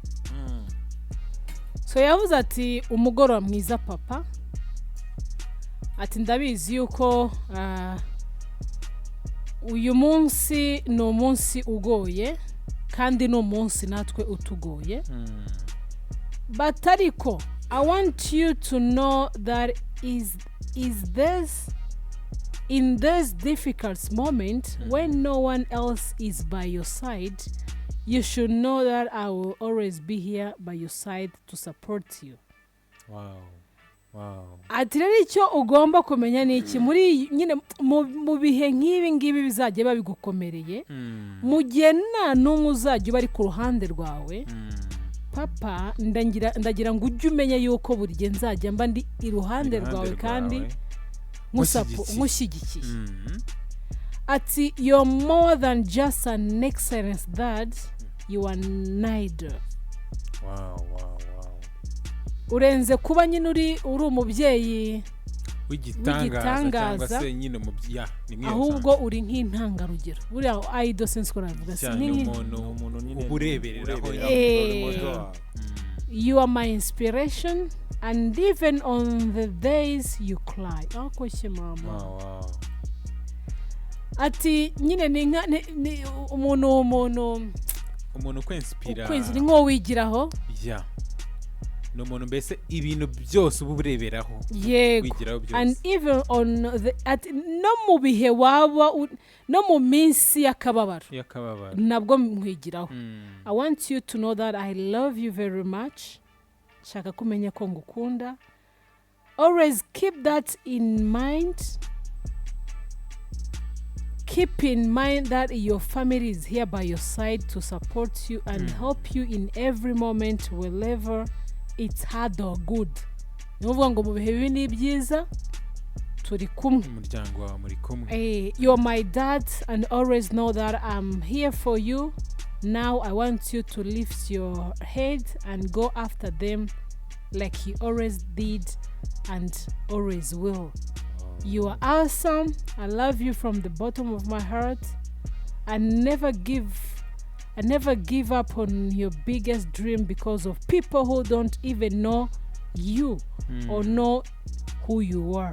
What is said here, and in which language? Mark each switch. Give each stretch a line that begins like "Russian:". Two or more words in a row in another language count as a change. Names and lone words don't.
Kinyarwanda: So yavuze ati umugoroba mwiza papa, ati ndabizi yuko uyu munsi ni umunsi ugoye kandi ni umunsi natwe utugoye,
English: but ariko I want you to know that is this in this difficult moment when no one else is by your side, you should know that I will always be here by your side to support you. Wow.
Kinyarwanda: Ati rero icyo ugomba kumenya ni iki muri nyine mu bihe nk'ibi ngibi bizajya babigukomereye mu gihe nta n'umwe uzajya uba ari ku ruhande rwawe papa ndagira ngo ujye umenya yuko buri gihe nzajya mba ndi iruhande rwawe kandi nkushyigikiye.
English: Ati you're more than just an excellent dad, you are neither. Wow.
Kinyarwanda: Urenze kuba nyine uri umubyeyi w'igitangaza cyangwa se nyine ahubwo uri nk'intangarugero buriya
English: idol sense
Kinyarwanda: ko navuga si umuntu nyine uburebereraho.
English: You are my inspiration and even on the days you cry.
Kinyarwanda: Akoshye mama.
English: Wow.
Kinyarwanda: Ati nyine ni umuntu kwinspira ni nko wigiraho. No umuntu mbese ibintu byose ubu bureberaho wigiraho byose.
English: And even on
Kinyarwanda: no mu bihe waba no mu minsi y'akababaro nabwo mwigiraho.
English: I want you to know that I love you very much.
Kinyarwanda: Shaka kumenya ko ngukunda.
English: Always keep that in mind. Keep in mind that your family is here by your side to support you and help you in every moment wherever it's hard or good.
Kinyarwanda: Nuvuga ngo mu bihe bibi ni byiza turi kumwe. Umuryango wawe muri kumwe.
English: You're my dad and always know that I'm here for you. Now I want you to lift your head and go after them like he always did and always will. You are awesome. I love you from the bottom of my heart. I never give up on your biggest dream because of people who don't even know you or know who you are.